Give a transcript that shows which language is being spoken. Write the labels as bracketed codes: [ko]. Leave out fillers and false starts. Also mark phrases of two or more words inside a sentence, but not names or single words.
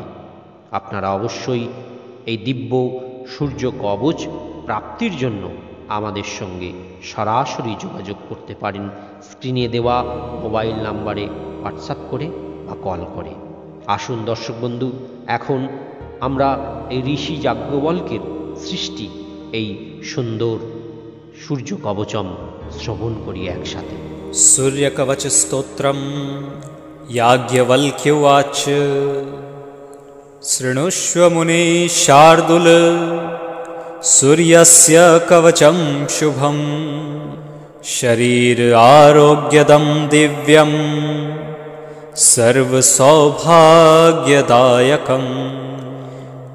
[bn] আপনারা অবশ্যই এই দিব্য সূর্য কবচ প্রাপ্তির জন্য আমাদের সঙ্গে সরাসরি যোগাযোগ করতে পারেন স্ক্রিনে দেওয়া মোবাইল নাম্বারে হোয়াটসঅ্যাপ করে বা কল করে। আসুন দর্শক বন্ধু, এখন আমরা এই ঋষি যাজ্ঞবল্ক্যের সৃষ্টি এই সুন্দর সূর্য কবচম শ্রবণ করি একসাথে। [sa] सूर्यकवच स्तोत्रम् याज्ञवल्क्य उवाच शृणुष्व मुने शार्दूल सूर्यस्य कवचं शुभं शरीर आरोग्यदं दिव्यं सर्वसौभाग्यदायकं